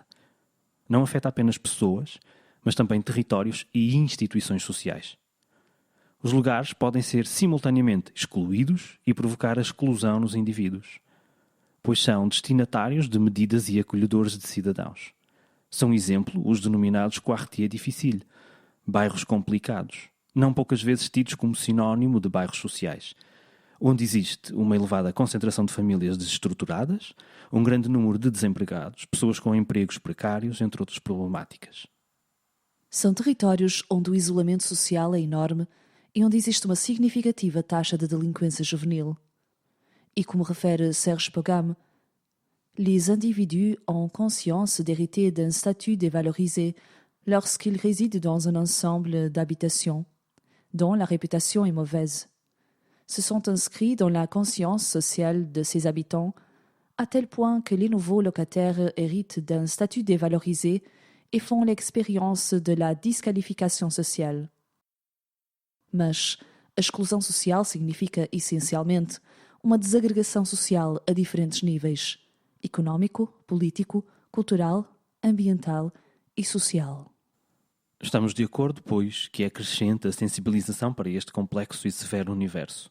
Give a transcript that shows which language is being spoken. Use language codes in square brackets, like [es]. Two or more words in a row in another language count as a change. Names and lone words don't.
[pt] Não afeta apenas pessoas, mas também territórios e instituições sociais. Os lugares podem ser simultaneamente excluídos e provocar a exclusão nos indivíduos, pois são destinatários de medidas e acolhedores de cidadãos. São exemplo os denominados [fr] quartiers difficiles, [pt] bairros complicados, não poucas vezes tidos como sinónimo de bairros sociais, onde existe uma elevada concentração de famílias desestruturadas, um grande número de desempregados, pessoas com empregos precários, entre outras problemáticas. São territórios onde o isolamento social é enorme e onde existe uma significativa taxa de delinquência juvenil. E como refere [fr] Serge Pogam, les individus ont conscience d'hériter d'un statut dévalorisé lorsqu'ils résident dans un ensemble d'habitations dont la réputation est mauvaise. Se sont inscrits dans la conscience sociale de ses habitants à tel point que les nouveaux locataires héritent d'un statut dévalorisé et font l'expérience de la disqualification sociale. [pt] Mas a exclusão social significa, essencialmente, uma desagregação social a diferentes níveis: económico, político, cultural, ambiental e social. Estamos de acordo, pois, que é crescente a sensibilização para este complexo e severo universo.